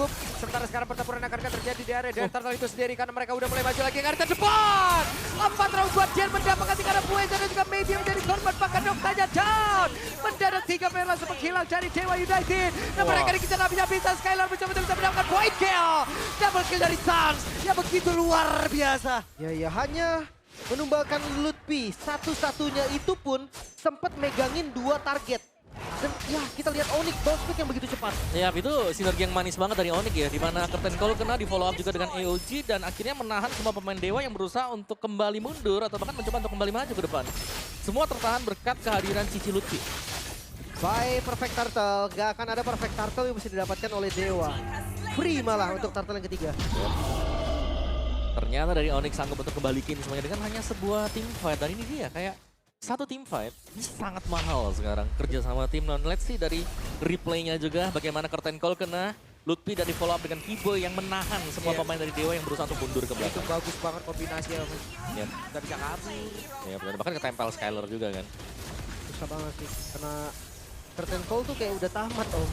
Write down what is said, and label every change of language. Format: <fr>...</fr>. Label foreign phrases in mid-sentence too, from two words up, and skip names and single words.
<id>Sementara sekarang pertempuran akan terjadi di area dari Turtle itu sendiri karena mereka udah mulai maju lagi ke arah depan. 4 round buat Jen mendapatkan 3 Mueza dan juga Maybe yang menjadi korban bahkan Oktanya down. Mendadak 3 player langsung menghilang dari Dewa United. Dan mereka dikejar habisnya bisa Skylar betul-betul bisa mendapatkan</id> <en>point kill. Double kill</en> <id>dari Sans yang begitu luar biasa. Ya hanya menumbalkan Lutfi. Satu-satunya itu pun sempat megangin 2 target. Dan ya kita lihat Onyx bounce back yang begitu cepat. Ya, itu sinergi yang manis banget dari Onyx ya, di mana Curtain Call kena di</id> <en>follow up</en> <id>juga dengan AOG dan akhirnya menahan semua pemain Dewa yang berusaha untuk kembali mundur atau bahkan mencoba untuk kembali maju ke depan. Semua tertahan berkat kehadiran Cici Lutfi. By Perfect Turtle, gak akan ada Perfect Turtle yang bisa didapatkan oleh Dewa. Free malah untuk Turtle yang ketiga. Ternyata dari Onyx sanggup untuk kembalikin semuanya dengan hanya sebuah</id> <en>team fight.</en> <id>Dan ini dia kayak satu</id> <en>team fight</en> <id>ini sangat mahal sekarang kerja sama tim. Non,</id> <en>let's see</en> <id>dari replaynya juga bagaimana Curtain Call kena. Lutfi dari</id> <en>follow up</en> <id>dengan Kiboy yang menahan semua Iya. pemain dari Dewa yang berusaha untuk mundur ke Itu belakang. bagus banget kombinasi ya. Ya, Gak bisa kabur. ya benar. Bahkan ketempel Skyler juga kan. Susah banget sih, karena Curtain Call tuh kayak udah tamat Om.</id>